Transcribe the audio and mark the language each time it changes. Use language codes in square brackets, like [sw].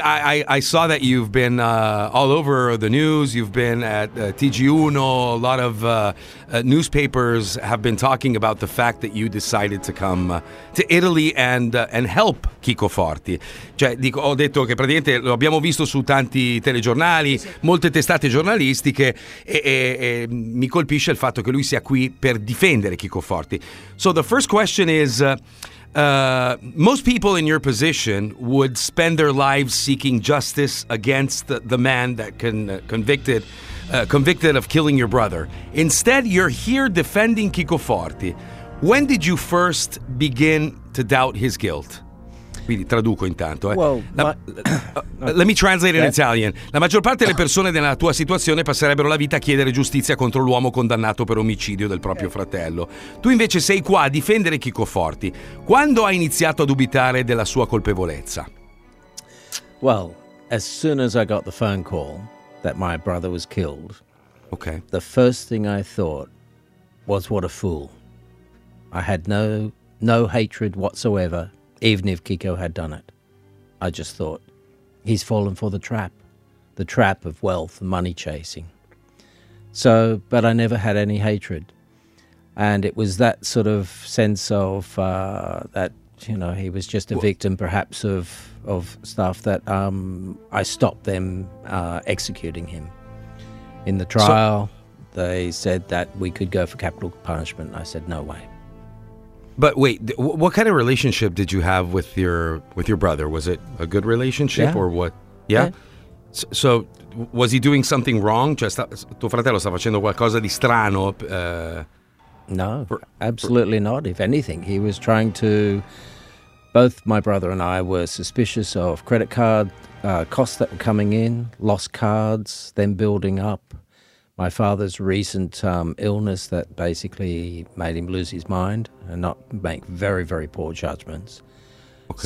[en] I saw that you've been all over the news. You've been at TG1. A lot of newspapers have been talking about the fact that you decided to come to Italy and help Chico Forti. [it] Cioè, ho detto che praticamente lo abbiamo visto su tanti telegiornali, molte testate giornalistiche, e mi colpisce il fatto che lui sia qui per difendere Chico Forti. [en] So the first question is, most people in your position would spend their lives seeking justice against the man that convicted of killing your brother. Instead, you're here defending Chico Forti. When did you first begin to doubt his guilt? Quindi traduco intanto. Let me translate in Italian. [it] La maggior parte delle persone nella tua situazione passerebbero la vita a chiedere giustizia contro l'uomo condannato per omicidio del proprio fratello. Tu invece sei qua a difendere Chico Forti. Quando hai iniziato a dubitare della sua colpevolezza? [en] Well, as soon as I got the phone call that my brother was killed, okay, the first thing I thought was what a fool. I had no hatred whatsoever. Even if Chico had done it, I just thought, he's fallen for the trap of wealth and money chasing. So, but I never had any hatred. And it was that sort of sense of that, you know, he was just a victim perhaps of stuff that I stopped them executing him. In the trial, they said that we could go for capital punishment. I said, no way. But wait, what kind of relationship did you have with your brother? Was it a good relationship or what? Yeah. So was he doing something wrong? [it] Cioè, tuo fratello sta facendo qualcosa di strano? [en] No, absolutely not. If anything, he was trying to Both my brother and I were suspicious of credit card costs that were coming in, lost cards, then building up. My father's recent illness that basically made him lose his mind and not make very, very poor judgments. Okay.